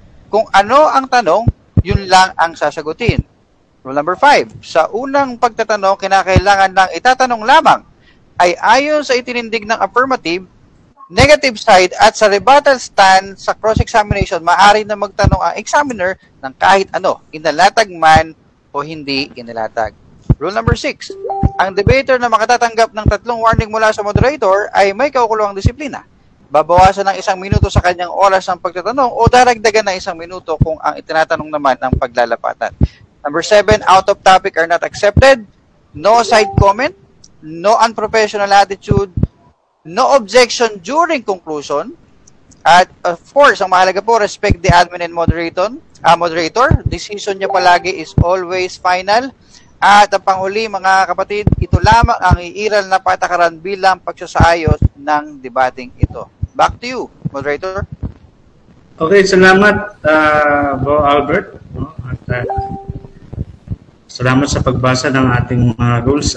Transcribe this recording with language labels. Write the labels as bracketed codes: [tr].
[tl] Kung ano ang tanong, yun lang ang sasagutin. Rule number 5, sa unang pagtatanong, kinakailangan ng itatanong lamang ay ayon sa itinindig ng affirmative, negative side at sa rebuttal stand sa cross-examination, maaari na magtanong ang examiner ng kahit ano, inalatag man o hindi inalatag. Rule number 6, ang debater na makatatanggap ng 3 warning mula sa moderator ay may kaukulong disiplina. Babawasan ng 1 minuto sa kanyang oras ng pagtatanong o daragdagan ng 1 minuto kung ang itinatanong naman ang paglalapatan. [en] Number 7, out of topic are not accepted. No side comment, no unprofessional attitude, no objection during conclusion, at of course, [tl] ang mahalaga po, [en] respect the admin and moderator. Decision [tl] niya palagi [en] is always final. [tl] At ang panghuli, mga kapatid, ito lamang ang iiral na patakaran bilang pagsasaayos ng debating ito. [en] Back to you, moderator. [tl] Okay, salamat, Bro Albert. At salamat sa pagbasa ng ating mga rules.